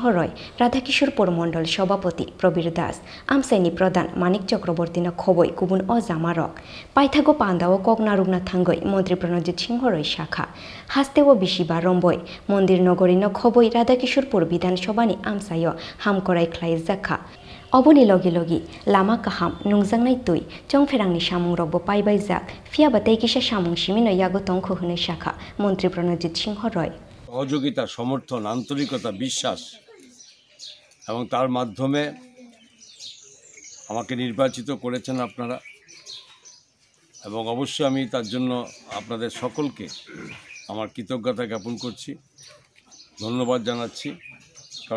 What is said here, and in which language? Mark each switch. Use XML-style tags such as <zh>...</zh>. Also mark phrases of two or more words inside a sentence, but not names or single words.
<trp>Roy Radhakishore Pormondol Shobhapati Probir Das Amsaini Pradhan Manik Chakraborty no khoboi Kubun o Zamarok Paithago panda o Koknarugna Thangoi Mantri Pranajit Singh Roy Shakha Hastewo Bishiba Romboi Mondir Nogori no khoboi Radhakishore Pur Bidhansabhani Amsayo Hamkorai Klaizaka Oboni logi logi lama kaham nungjangnai tui chongferangni samung rokbo paibaijak fiaba teikisa samung simino yago tongkho hune shakha Mantri Pranajit Singh Roy</trp> <bn>সহযোগিতা সমর্থন আন্তরিকতা বিশ্বাস এবং তার মাধ্যমে আমাকে নির্বাচিত করেছেন আপনারা এবং অবশ্যই আমি তার জন্য আপনাদের সকলকে আমার কৃতজ্ঞতা জ্ঞাপন করছি ধন্যবাদ জানাচ্ছি কারণ</bn>